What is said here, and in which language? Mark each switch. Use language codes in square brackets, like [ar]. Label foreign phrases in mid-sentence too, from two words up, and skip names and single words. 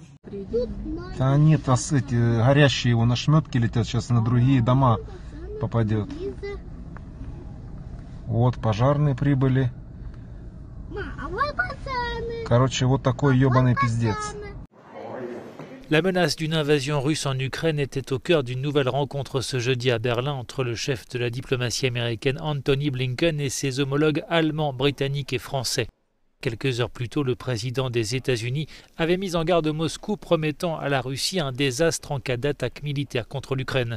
[ru] Да нет, эти горящие его на шметки летят, сейчас на другие дома попадет. Вот, пожарные прибыли. Короче, вот такой ебаный пиздец. [fr] La menace d'une invasion russe en Ukraine était au cœur d'une nouvelle rencontre ce jeudi à Berlin entre le chef de la diplomatie américaine Anthony Blinken et ses homologues allemands, britanniques et français. Quelques heures plus tôt, le président des États-Unis avait mis en garde Moscou, promettant à la Russie un désastre en cas d'attaque militaire contre l'Ukraine.